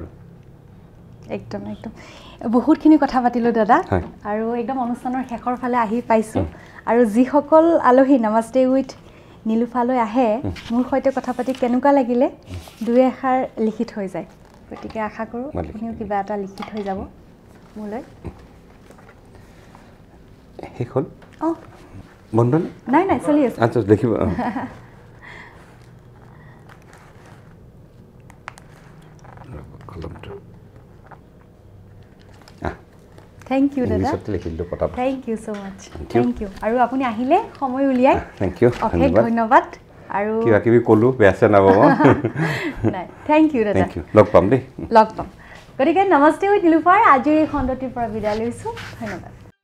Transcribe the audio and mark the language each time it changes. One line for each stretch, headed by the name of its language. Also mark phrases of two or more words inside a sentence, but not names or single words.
Assamese: একদম বহুতখিনি কথা পাতিলোঁ দাদা আৰু একদম অনুষ্ঠানৰ শেষৰ ফালে আহি পাইছোঁ আৰু যিসকল আলহী নমস্তে উইথ নীলোফালৈ আহে মোৰ সৈতে কথা পাতি কেনেকুৱা লাগিলে দুই এষাৰ লিখি থৈ যায় গতিকে আশা কৰোঁ আপুনিও কিবা এটা লিখি থৈ যাব মোলৈ শেষ হ'ল বন্ধ নাই চলি আছে আচ্ছা দেখিব
English: Thank you, Dada. Thank you so much. Thank you.
Assamese: আৰু আপুনি আহিলে সময় উলিয়াই
English: Thank you.
Assamese: ধন্যবাদ আৰু কিবা কিবি ক'লো বেয়াছে নাপাব
English: নাই Thank you, Dada. Thank you.
Assamese: লগ পাম দেই গতিকে নমস্তে উইথ নীলোফাৰ আজিৰ এই খণ্ডটিৰ পৰা বিদায় লৈছোঁ ধন্যবাদ